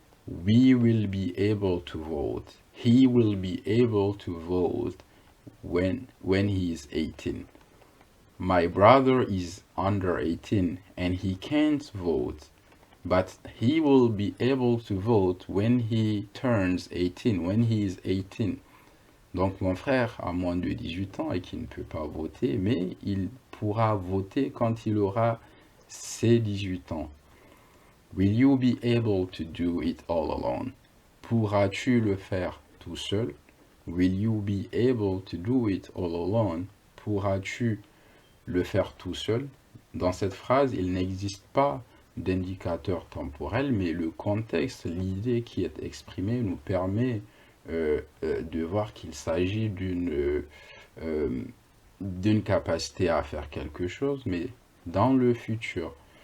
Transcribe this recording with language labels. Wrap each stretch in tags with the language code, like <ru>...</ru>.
<en>We will be able to vote. He will be able to vote when he is 18. My brother is under 18 and he can't vote, but he will be able to vote when he turns 18, when he is 18.</en> <fr>Donc mon frère a moins de 18 ans et qui ne peut pas voter, mais il pourra voter quand il aura ses 18 ans.</fr> <en>Will you be able to do it all alone?</en> <fr>Pourras-tu le faire tout seul?</fr> <en>Will you be able to do it all alone?</en> <fr>Pourras-tu le faire tout seul? Dans cette phrase, il n'existe pas d'indicateur temporel, mais le contexte, l'idée qui est exprimée nous permet de voir qu'il s'agit d'une capacité à faire quelque chose, mais dans le futur.</fr>